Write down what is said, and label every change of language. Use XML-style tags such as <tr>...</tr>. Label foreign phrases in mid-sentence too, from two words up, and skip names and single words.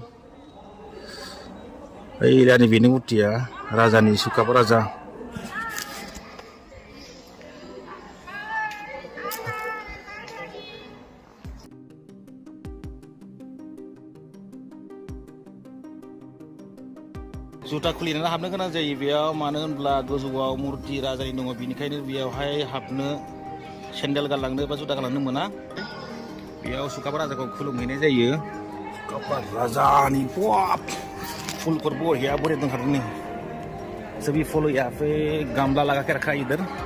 <brx>ओइलानि बेनि मुर्तिया राजानि सुकाफा राजा जुथा खुलिनानै हाबनो गोनां जायो बेयाव मानो होनब्ला गोजौआव मुर्ति राजानि दङ बेनिखायनो बेयावहाय हाबनो सेन्देल गानलांनो बा जुथा गानलांनो मोना बेयाव सुकाफा राजाखौ खुलुमहैनाय जायो सुकाफा राजानि बाप फूलफोर बढ़िया दंखादों नै</brx> <hi>सभी फूल यहाँ पे गमला लगा के रखा है इधर</hi>